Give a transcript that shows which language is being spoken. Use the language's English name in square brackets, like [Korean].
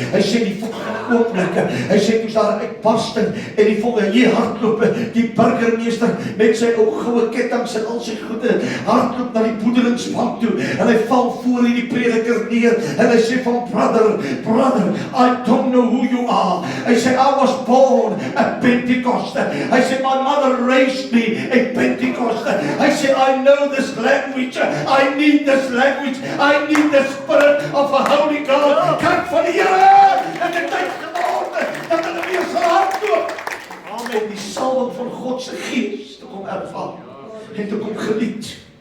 [Afrikaans] Hy sê, die volgende oomblikke, hy sê, toe's daar 'n uitbarsting, en die volgende, hier hardloop, die burgemeester, met sy ou goue kettinge en al sy goede, hardloop na die boedelingsbank toe, en hy val voor die prediker neer, en hy sê van, [English] brother, I don't know who you are. [Afrikaans] Hy sê, [English] I was born at Pentecost. Hy sê, my mother raised me at Pentecost. [Afrikaans] Hy sê, [English] I know this language. I need this language. I need the spirit of a holy God. [Afrikaans] Kyk van die Here, en die tyd geworden, dat hulle weer sal hardloop. Om die salwing van God se Gees te kom ervaar, en te kom geniet.